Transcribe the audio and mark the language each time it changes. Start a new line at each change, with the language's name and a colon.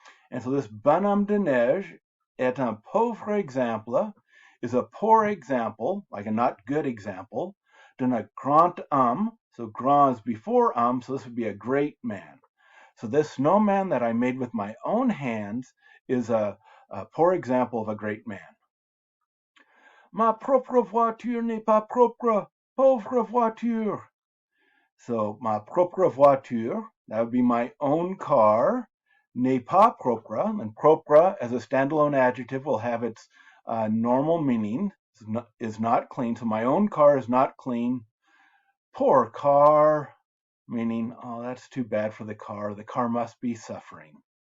English: And so this
French: bonhomme de neige est un pauvre exemple,
English: is a poor example, like a not good example,
French: d'un grand homme.
English: So grand is before homme, so this would be a great man. So this snowman that I made with my own hands is a poor example of a great man.
French: Ma propre voiture n'est pas propre, pauvre voiture.
English: So
French: ma propre voiture,
English: that would be my own car,
French: n'est pas propre,
English: and propre as a standalone adjective will have its normal meaning, is not clean. So my own car is not clean. Poor car, meaning, oh, that's too bad for the car. The car must be suffering.